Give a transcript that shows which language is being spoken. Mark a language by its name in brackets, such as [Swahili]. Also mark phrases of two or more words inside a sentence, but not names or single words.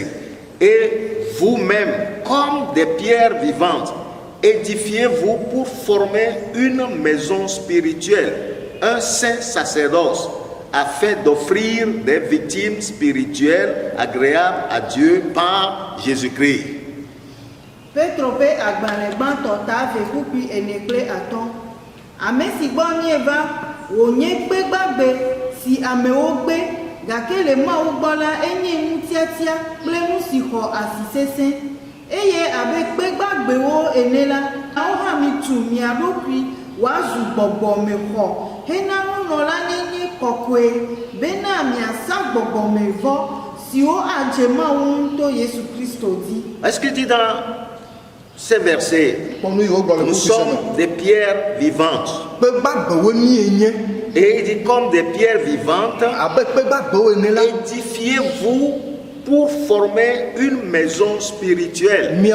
[French] Et vous-même, comme des pierres vivantes, édifiez-vous pour former une maison spirituelle, un saint sacerdoce, afin d'offrir des victimes spirituelles agréables à Dieu par Jésus-Christ. [Ewe] Petro ƒe agbalẽ gbãtɔ ta ave ƒuƒui ene kple atɔ̃. Ame si gbɔ mieva wònye kpe gbagbe si amewo gbe, gake le Mawu gbɔ la enye ŋutiatia kple nu si xɔ asi sesẽ. Eye abe kpe gbagbewo ene la, awo hã mitu mia ɖokui wòazu gbɔgbɔmexɔ hena nunɔla nenye kɔkɔe bena miasa gbɔgbɔmevɔ siwo adze Mawu ŋu to Yesu Kristo dzi. [French] Est-ce qu'il dit dans ces versets, nous sommes des pierres vivantes. Et il dit comme des pierres vivantes, édifiez-vous pour former une maison spirituelle.